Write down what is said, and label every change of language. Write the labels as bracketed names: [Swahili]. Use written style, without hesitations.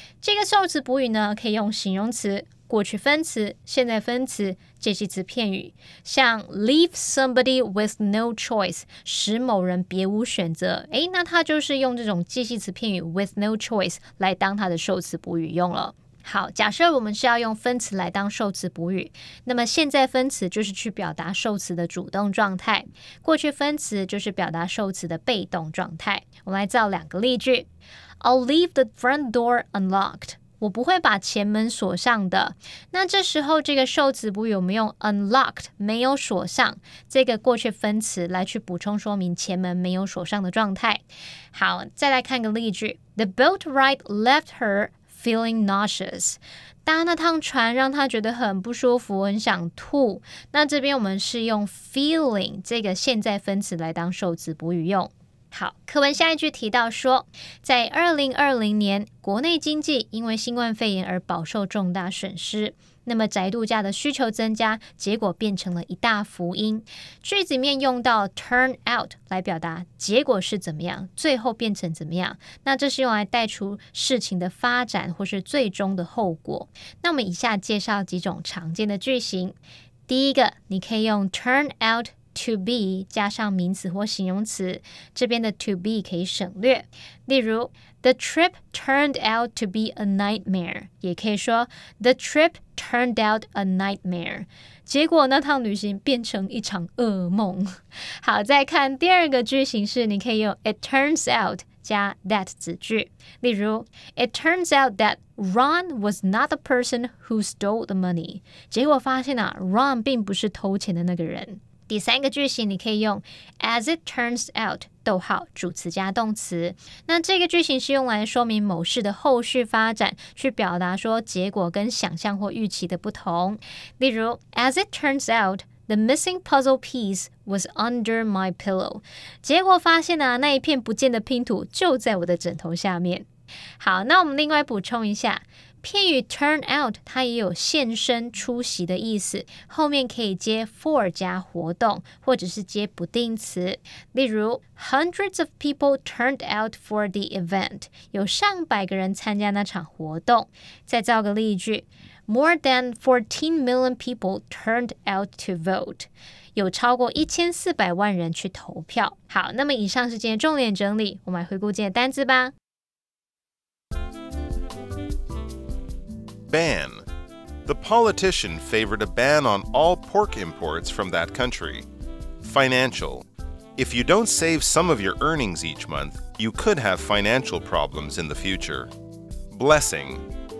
[Chinese] 这个受词补语呢，可以用形容词、过去分词、现在分词、介系词片语，像 [English] leave somebody with no choice [Chinese] 使某人别无选择，那它就是用这种介系词片语 [English] with no choice [Chinese] 来当它的受词补语用了。好，假设我们是要用分词来当受词补语，那么现在分词就是去表达受词的主动状态，过去分词就是表达受词的被动状态。我们来造两个例句。 [English] I'll leave the front door unlocked [Chinese] 我不会把前门锁上的。那这时候这个受词补语我们用 unlocked 没有锁上这个过去分词来去补充说明前门没有锁上的状态。好，再来看个例句。 [English] The boat ride left her feeling nauseous [Chinese] 搭那趟船让他觉得很不舒服，很想吐。那这边我们是用 feeling 这个现在分词来当受词补语用。好，课文下一句提到说，在2020年，国内经济因为新冠肺炎而饱受重大损失。那么宅度假的需求增加，结果变成了一大福音。句子里面用到 turn out 来表达结果是怎么样，最后变成怎么样。那这是用来带出事情的发展或是最终的后果。那我们以下介绍几种常见的句型。第一个，你可以用 [English] turn out to be [Chinese] 加上名词或形容词，这边的 to be 可以省略。 [English] 例如 The trip turned out to be a nightmare 也可以说 The trip turned out a nightmare [Chinese] 结果那趟旅行变成一场噩梦。好，再看第二个句型是你可以用 [English] It turns out [Chinese] 加 that 子句。 [English] 例如 It turns out that Ron was not the person who stole the money [Chinese] 结果发现Ron 并不是偷钱的那个人。第三个句型你可以用 [English] As it turns out [Chinese] 逗号主词加动词。那这个句型是用来说明某事的后续发展，去表达说结果跟想象或预期的不同。 [English] 例如 As it turns out The missing puzzle piece was under my pillow [Chinese] 结果发现那一片不见的拼图就在我的枕头下面。好，那我们另外补充一下，片语 turn out 它也有现身出席的意思，后面可以接 for 加活动，或者是接不定词。 [English] 例如 Hundreds of people turned out for the event [Chinese] 有上百个人参加那场活动。 [English] 再造个例句 More than 14 million people turned out to vote [Chinese] 有超过1400万人去投票。好，那么以上是今天重点整理，我们来回顾今天的单字吧。 [English] Ban. The politician favored a ban on all pork imports from that country. Financial. If you don't save some of your earnings each month, you could have financial problems in the future. Blessing.